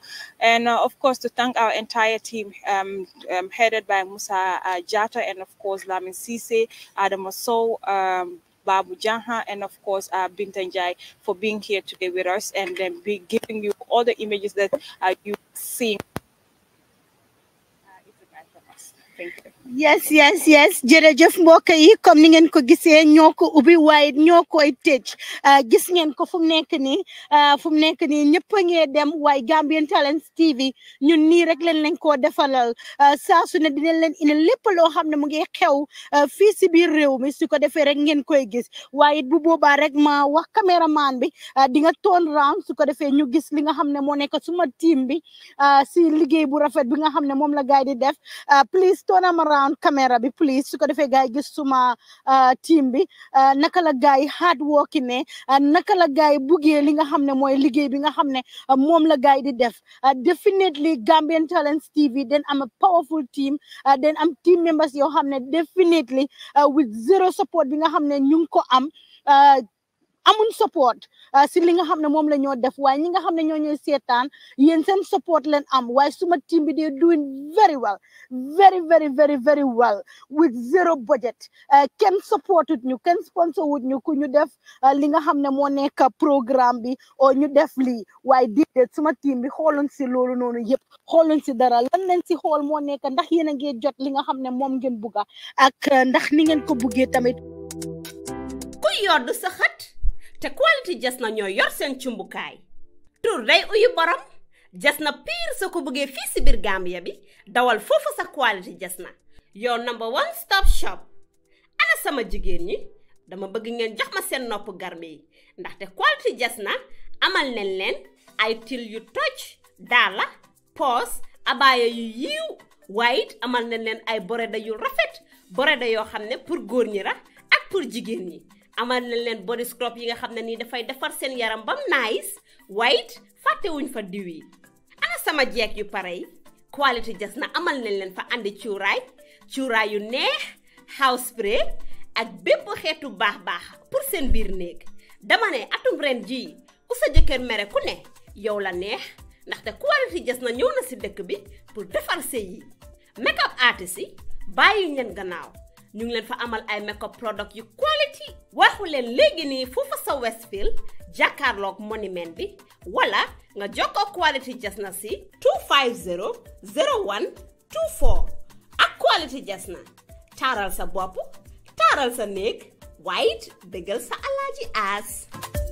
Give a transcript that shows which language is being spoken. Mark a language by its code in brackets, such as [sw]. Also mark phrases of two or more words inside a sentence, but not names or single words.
[en] And of course, to thank our entire team headed by Musa Jata, and of course Lamin Sise, Adam Sow, Babu Jaha, and of course Bintan Jai for being here today with us, and then be giving you all the images that you seeing. [wo] Yes jërëjëf mbokk yi comme ni ngeen ko gisee ñoo ko ubbi waaye ñoo koy tëj gis ngeen ko fu mu nekk nii ñëpp a ngi dem waaye Gambian Talents TV ñun nii rek leen koo defalal saa su ne dinañ leen indi lépp loo xam ne mu ngi xew fii si biir réew mi su ko defee rek ngeen koy gis waaye bu boobaa rek ma wax caméraman bi di nga [en] turn round [wo] su ko defee ñu gis li nga xam ne moo nekk suma team bi si liggéey bu rafet bi nga xam ne moom la gaay di def [en] please turn around camera [wo] bi please su ko defee gaay gis suma team bi naka la gaay [en] hard working [wo] ne naka la gaay buggee li nga xam ne mooy liggéey bi nga xam ne moom la gaay di def [en] definitely Gambian Talents TV then [wo] am [en] a powerful team then [wo] am [en] team members [wo] yoo xam ne [en] definitely with zero support [wo] bi nga xam ne ñu ngi ko am amun support si li nga xam ne moom la ñoo def waaye ñi nga xam ne ñoo ñuy seetaan yéen seen support leen am waaye suma team bi [en] they doing very well very well with zero budget [wo] kenn supportut ñu kenn sponsor wut ñu ku ñu def li nga xam ne moo nekk programme bi o ñu def lii waaye déedéet suma team bi xooloon si loolu noonu yëpp xooloon si dara lan leen si xool moo nekk ndax yéen a ngi jot li nga xam ne moom ngeen bugga ak ndax ni ngeen ko buggee tamit ku yoddu sa xat te quality Jasna ñoo yor seen cumbukaay tur day uyu borom Jasna pire soo ko bëggee fii si biir Gambia bi dawal foofu sa quality Jasna [en] your number one stop shop. [wo] Ana sama jigéen ñi dama bëgg ngeen jox ma seen nopp garme yi ndaxte quality Jasna amal nañ leen ay til yu toj daala poos abaaya yu yiiw waaye it amal nañ leen ay boreda yu rafet boreda yoo xam ne pour góor ñi la ak pour jigéen ñi amal nañ leen body scrub yi nga xam ne nii dafay defar seen yaram bam [en] nice white [wo] fàttewuñ fa diw yi ana sama jeeg yu pare yi quality Jasna amal nañ leen fa andi cuuraay cuuraay yu neex [en] house spray [wo] ak bépp xeetu baax pour seen biir néeg dama ne atum ren jii ku sa jëkkër mere ku ne yow la neex ndaxte Quality Jasna ñëw na si dëkk bi pour defar sëy yi [en] make-up artist [wo] yi bàyyi leen gannaaw ñu ngi leen fa amal ay [en] make-up product [wo] yu quality waxu leen léegi nii foofa sa Westfield jàkkaarloog monument bi wala nga jokkoo Quality Jasna si 250 01 24 ak Quality Jasna taaral sa bopp taaral sa néeg waaye it bégal sa alaaji aas